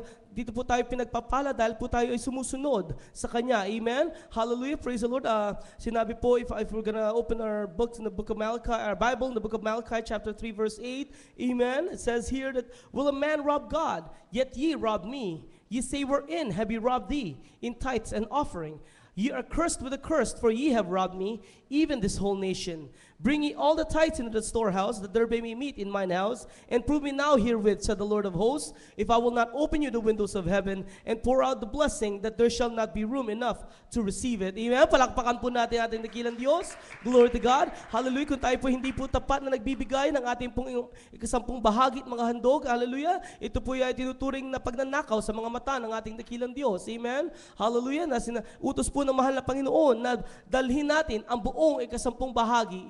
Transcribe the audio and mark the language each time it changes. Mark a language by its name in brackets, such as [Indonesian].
[Filipino] Dito po tayo pinagpapala dahil po tayo ay sumusunod sa Kanya. [English] Amen? Hallelujah. Praise the Lord. [Filipino] Sinabi po, [English] if we're gonna open our books in the book of Malachi, our Bible in the book of Malachi, chapter 3, verse 8, amen, it says here that, will a man rob God? Yet ye rob me. Ye say, wherein have ye robbed thee? In tithes and offering. Ye are cursed with a curse, for ye have robbed me, even this whole nation. Bring ye all the tithes into the storehouse, that there may be meat in mine house, and prove me now herewith, said the Lord of hosts, if I will not open you the windows of heaven, and pour out the blessing, that there shall not be room enough to receive it. [Filipino] Amen? Palakpakan po natin ating dakilang Diyos. [English] Glory to God. [Filipino] Hallelujah. Kung tayo po hindi po tapat na nagbibigay ng ating pong ikasampung bahagi at mga handog, hallelujah, ito po ay tinuturing na pagnanakaw sa mga mata ng ating dakilang Diyos. Amen? Hallelujah. Na utos po ng mahal na Panginoon na dalhin natin ang buong ikasampung bahagi.